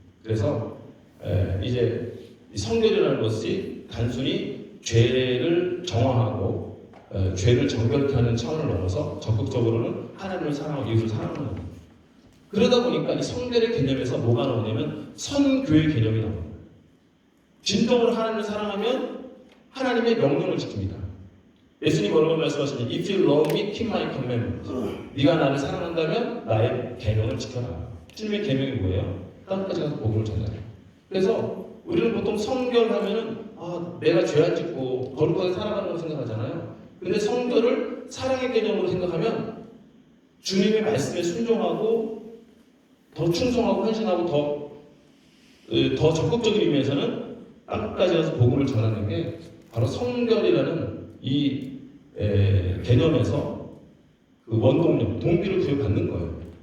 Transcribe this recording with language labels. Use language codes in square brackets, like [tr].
[ko] 그래서 이제 이 성결이라는 것이 단순히 죄를 정화하고 죄를 정결케 하는 차원을 넘어서 적극적으로는 하나님을 사랑하고 이웃을 사랑하는 겁니다. 그러다 보니까 이 성결의 개념에서 뭐가 나오냐면 선교의 개념이 나옵니다. 진정으로 하나님을 사랑하면 하나님의 명령을 지킵니다. 예수님 뭐라고 말씀하시냐면 [en] If you love me, keep my commandments. [ko] 네가 나를 사랑한다면 나의 계명을 지켜라. 주님의 계명이 뭐예요? 땅까지 가서 복음을 전하라. 그래서 우리는 보통 성결하면은 내가 죄 안 짓고 거룩하게 살아가는 걸 생각하잖아요. 근데 성결을 사랑의 개념으로 생각하면 주님의 말씀에 순종하고 더 충성하고 헌신하고 더 적극적인 의미에서는 땅까지 가서 복음을 전하는 게 바로 성결이라는 이 개념에서 그 원동력, 동기를 부여받는 거예요.